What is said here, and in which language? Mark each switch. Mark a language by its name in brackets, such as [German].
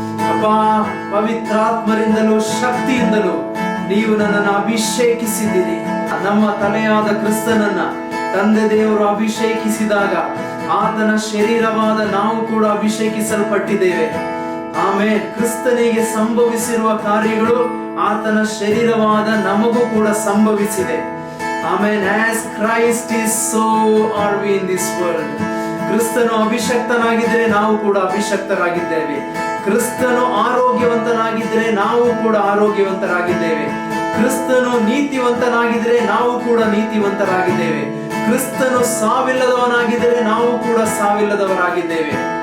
[Kannada] ಅಪ್ಪ, ಪವಿತ್ರಾತ್ಮರಿಂದಲೂ ಶಕ್ತಿಯಿಂದಲೂ ನೀವು ನನ್ನನ್ನು ಅಭಿಷೇಕಿಸಿದ್ದೀರಿ. ನಮ್ಮ ತಲೆಯಾದ ಕ್ರಿಸ್ತನನ್ನ ತಂದೆ ದೇವರು ಅಭಿಷೇಕಿಸಿದಾಗ ಆತನ ಶರೀರವಾದ ನಾವು ಕೂಡ ಅಭಿಷೇಕಿಸಲ್ಪಟ್ಟಿದ್ದೇವೆ. ಆಮೇಲೆ ಕ್ರಿಸ್ತನಿಗೆ ಸಂಭವಿಸಿರುವ ಕಾರ್ಯಗಳು ಆತನ ಶರೀರವಾದ ನಮಗೂ ಕೂಡ ಸಂಭವಿಸಿದೆ. Amen. [English] As Christ is, so are we in this world. [Kannada] ಕ್ರಿಸ್ತನು ಅಭಿಷಕ್ತನಾಗಿದ್ದರೆ ನಾವು ಕೂಡ ಅಭಿಷಕ್ತರಾಗಿದ್ದೇವೆ. ಕ್ರಿಸ್ತನು ಆರೋಗ್ಯವಂತನಾಗಿದ್ದರೆ ನಾವು ಕೂಡ ಆರೋಗ್ಯವಂತರಾಗಿದ್ದೇವೆ. ಕ್ರಿಸ್ತನು ನೀತಿವಂತನಾಗಿದ್ದರೆ ನಾವು ಕೂಡ ನೀತಿವಂತರಾಗಿದ್ದೇವೆ. ಕ್ರಿಸ್ತನು ಸಾವಿಲ್ಲದವನಾಗಿದ್ದರೆ ನಾವು ಕೂಡ ಸಾವಿಲ್ಲದವರಾಗಿದ್ದೇವೆ.